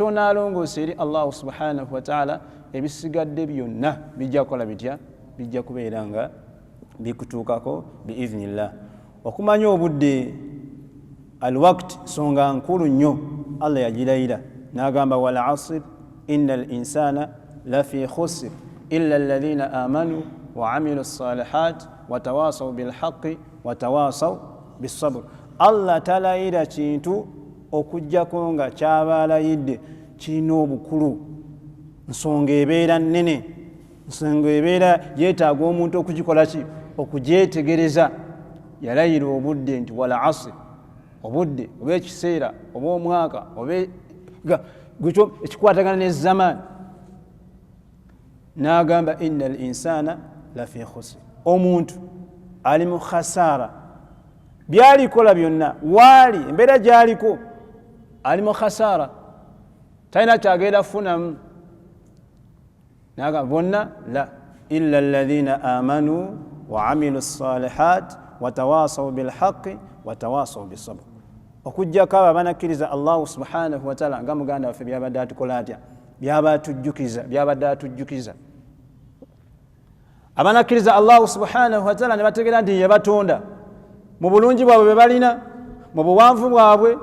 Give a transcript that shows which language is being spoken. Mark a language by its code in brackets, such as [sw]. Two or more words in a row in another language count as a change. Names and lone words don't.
[lg] onaalongoosa eri [ar] الله سبحانه وتعالى [lg] ebisigadde byonna bijja kukola bitya bijja kubeera nga bikutuukako biiznillah okumanya obudde alwaqt songa nkulu nnyo Allah yagirayira n'agamba [ar] والعصر إن الإنسان لفي خسر إلا الذين آمنوا وعملوا الصالحات وتواصوا بالحق وتواصوا بالصبر [lg] Allah talayira kintu okujjako nga kyabalayidde kirina obukulu nsonga ebeera nnene nsonga ebeera yeetaaga omuntu okugikola ki okugyetegereza yalayira obudde nti [ar] والعصر [lg] obudde oba ekiseera oba omwaka oba ekikwatagana ne zaman n'agamba [ar] إن الإنسان لفي خسر [lg] omuntu ali mu khasara byalikola byonna waali embeera gyaliko ali mu khasara talina kyagenda funamu n'agamba bonna [ar] لا إلا الذين آمنوا وعملوا الصالحات وتواصوا بالحق وتواصوا بالصبر [lg] okujjako abo abanakkiriza Allah [ar] سبحانه وتعالى [lg] nga muganda waffe byabadde atukola atya byabadde atujjukiza abanakkiriza [ar] الله سبحانه وتعالى [lg] ne bategeera nti yabatonda mu bulungi bwabwe bwe balina mu buwanvu bwabwe